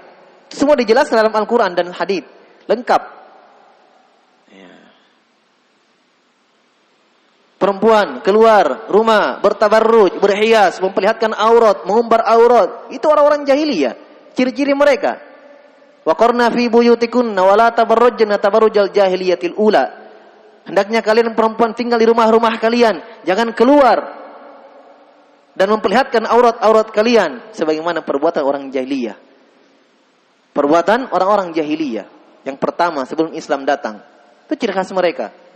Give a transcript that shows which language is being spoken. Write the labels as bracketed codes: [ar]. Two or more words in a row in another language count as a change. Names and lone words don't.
[id] Semua dijelaskan dalam Al-Quran dan hadits lengkap. Perempuan keluar rumah bertabarruj, berhias, memperlihatkan aurat, mengumbar aurat, itu orang-orang jahiliyah. Ciri-ciri mereka. [ar] وقرن في بيوتكن ولا تبرجن تبرج الجاهلية الأولى. [id] Hendaknya kalian perempuan tinggal di rumah-rumah kalian, jangan keluar dan memperlihatkan aurat-aurat kalian sebagaimana perbuatan orang jahiliyah. Perbuatan orang-orang jahiliyah yang pertama sebelum Islam datang. Itu ciri khas mereka.